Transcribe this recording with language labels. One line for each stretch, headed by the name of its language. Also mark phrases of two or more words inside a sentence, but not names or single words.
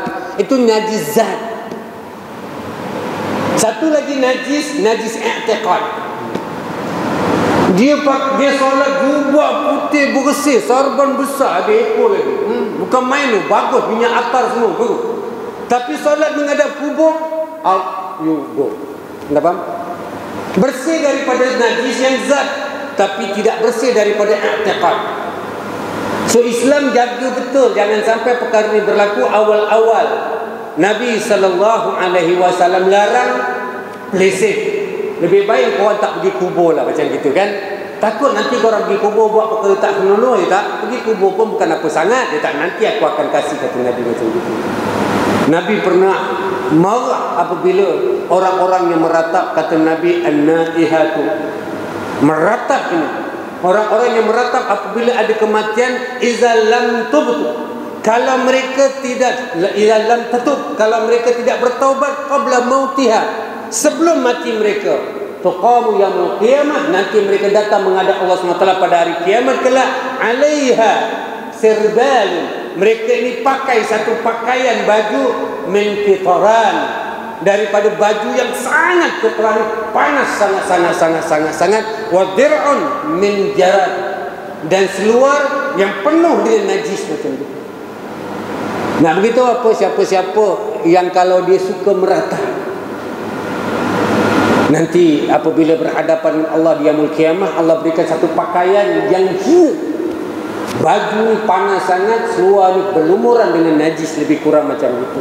Malay: Itu najis zat. Satu lagi najis i'tiqad. Dia solat jubah putih bersih, sarban besar, ada ekor lagi. Bukan main tu, bagus, minyak atar semua, bagus. Tapi solat menghadap kubur,
English: out you go.
Malay: Anda faham? Bersih daripada najis yang zat, tapi tidak bersih daripada i'tiqad. So Islam jaga betul, jangan sampai perkara ini berlaku awal-awal. Nabi SAW larang pelisih. Lebih baik korang tak pergi kubur lah, macam gitu kan. Takut nanti korang pergi kubur buat perkara tak senonoh, ya tak? Pergi kubur pun bukan apa sangat, ya tak? Nanti aku akan kasih, kata Nabi macam gitu. Nabi pernah marah apabila orang-orang yang meratap, kata Nabi, an-naihatu, meratap ini. Orang-orang yang meratap apabila ada kematian,
Arabic: إذا لم تبت,
Malay: kalau mereka tidak,
Arabic: إذا لم تتب,
Malay: kalau mereka tidak bertaubat
Arabic: قبل موتها,
Malay: sebelum mati mereka,
Arabic: تقام يوم القيامة,
Malay: nanti mereka datang menghadap Allah SWT pada hari kiamat kelak,
Arabic: عليها سربال,
Malay: mereka ini pakai satu pakaian baju
Arabic: من قطران,
Malay: daripada baju yang sangat keterang, panas sangat,
Arabic: ودرع من جراد,
Malay: dan seluar yang penuh dengan najis macam itu. Nah, begitu apa siapa-siapa yang kalau dia suka meratap, nanti apabila berhadapan dengan Allah di
Arabic: يوم القيامة,
Malay: Allah berikan satu pakaian yang baju ni panas sangat, seluar ni berlumuran dengan najis, lebih kurang macam itu.